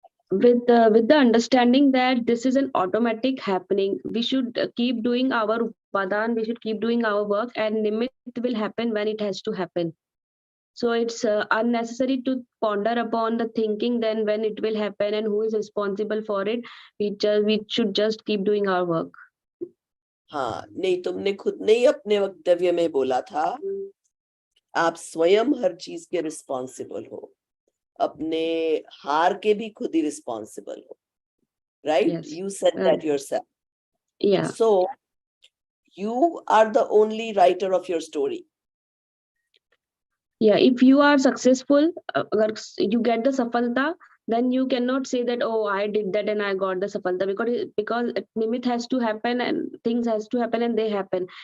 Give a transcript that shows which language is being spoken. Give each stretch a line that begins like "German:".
English: With the understanding that this is an automatic happening, we should keep doing our upadan, we should keep doing our work, and nimitt will happen when it has to happen. So it's unnecessary to ponder upon the thinking then when it will happen and who is responsible for it. We should just keep doing our work.
Hindi: हाँ, नहीं, तुमने खुद ने ही अपने वक्तव्य में बोला था, आप स्वयं हर चीज के रिस्पॉन्सिबल हो, अपने हार के भी खुद ही रिस्पॉन्सिबल हो, right?
English: Yes. You said that yourself. Yeah. So you are the only writer of your story. Yeah, if you are successful,
Hindi: agar
English: you get the safalta, then you cannot say that, oh, I did that and I got the safalta, because nimitt has to happen and things has to happen and they happen.